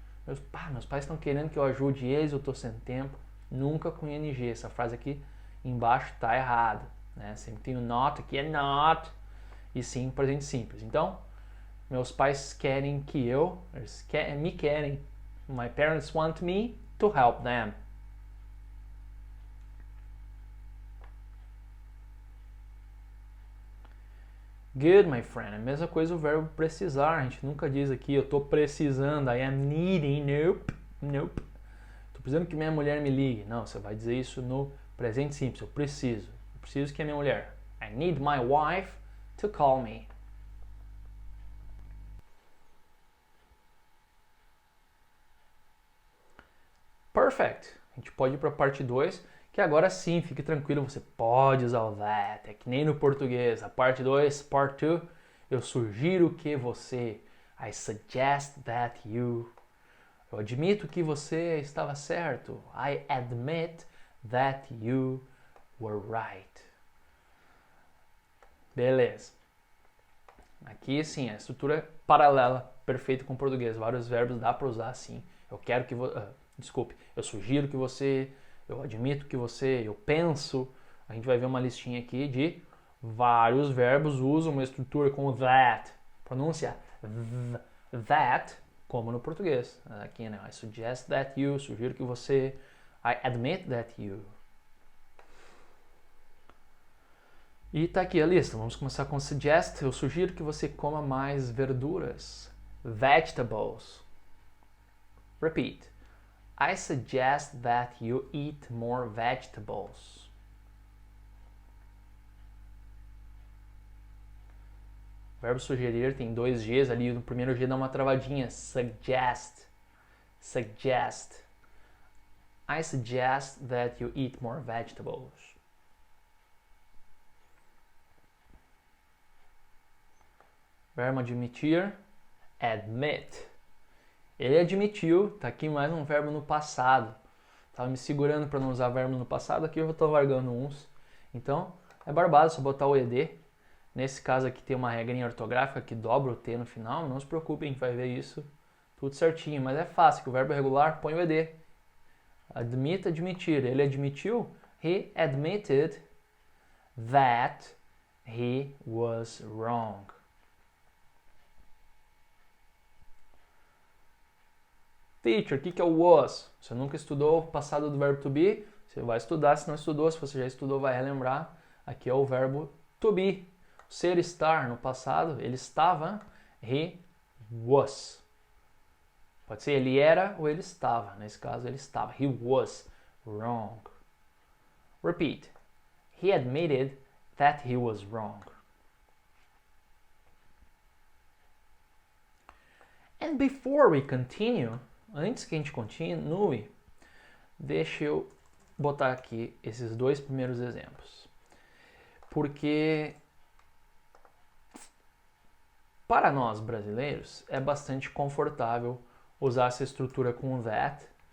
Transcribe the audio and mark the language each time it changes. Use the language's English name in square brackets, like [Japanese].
[Portuguese] Meus pais estão querendo que eu ajude eles, eu tô sem tempo. Nunca com ing. Essa frase aqui embaixo tá errada. Né? Sempre tem o not, aqui é not. E sim, presente simples. Então, meus pais querem que eu, me querem. [English] My parents want me to help them. Good, my friend. [Portuguese] A mesma coisa o verbo precisar. A gente nunca diz aqui, eu tô precisando. [English] I am needing. Nope. Nope. [Portuguese] Tô precisando que minha mulher me ligue. Não, você vai dizer isso no presente simples. Eu preciso. Eu preciso que a minha mulher. [English] I need my wife to call me. Perfect. [Portuguese] A gente pode ir para a parte 2, que agora sim, fique tranquilo, você pode usar o that. É que nem no português. A parte 2, part 2, eu sugiro que você. [English] I suggest that you. [Portuguese] Eu admito que você estava certo. [English] I admit that you were right. [Portuguese] Beleza. Aqui sim, a estrutura é paralela, perfeita com o português. Vários verbos dá para usar assim. Eu quero que você. Desculpe, eu sugiro que você, eu admito que você, eu penso. A gente vai ver uma listinha aqui de vários verbos usam uma estrutura como that. Pronúncia that, como no português. [English] Aqui, né? I suggest that you, [Portuguese] sugiro que você. [English] I admit that you. [Portuguese] E tá aqui a lista. Vamos começar com suggest. Eu sugiro que você coma mais verduras. [English] Vegetables. Repeat. I suggest that you eat more vegetables. [Portuguese] O verbo sugerir tem 2 Gs ali. No primeiro G dá uma travadinha. [English] Suggest. Suggest. I suggest that you eat more vegetables. [Portuguese] Verbo admitir. Admit. Ele admitiu, tá aqui mais um verbo no passado. Tava me segurando para não usar verbo no passado, aqui eu tô largando uns. Então, é barbado só botar o ed. Nesse caso aqui tem uma regrinha ortográfica que dobra o t no final, não se preocupem, a gente vai ver isso tudo certinho. Mas é fácil, que o verbo regular põe o ed. Admit, admitir. Ele admitiu, [English] he admitted that he was wrong. [Portuguese] Teacher, o que é o was? Você nunca estudou o passado do verbo to be? Você vai estudar, se não estudou. Se você já estudou, vai relembrar. Aqui é o verbo to be. Ser, estar, no passado, ele estava. [English] He was. [Portuguese] Pode ser ele era ou ele estava. Nesse caso, ele estava. [English] He was wrong. Repeat. He admitted that he was wrong. And before we continue, [Portuguese] antes que a gente continue, deixa eu botar aqui esses 2 primeiros exemplos. Porque para nós brasileiros é bastante confortável usar essa estrutura com that.